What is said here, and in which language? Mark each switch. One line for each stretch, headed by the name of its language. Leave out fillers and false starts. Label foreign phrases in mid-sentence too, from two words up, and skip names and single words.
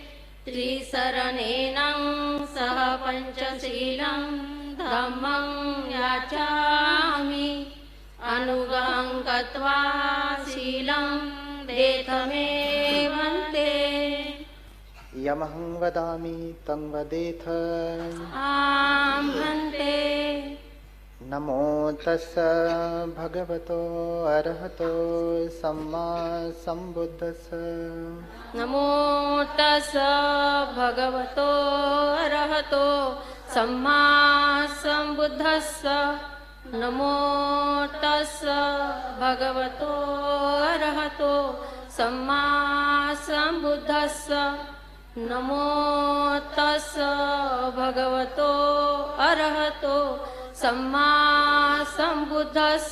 Pali: त्रिशरणेनं सह पञ्चशीलं धम्मं याचामि अनुगहं कृत्वा शीलं देत मे भन्ते यमहं वदामि तं वदेथ आं भन्ते नमो तस्स भगवतो अरहतो सम्मा सम्बुद्धस्स नमो तस्स भगवतो अरहतो सम्मा सम्बुद्धस्स नमो तस्स भगवतो अरहतो सम्मा सम्बुद्धस्स नमो तस्स भगवतो अरहतो सम्मा सम्बुद्धस्स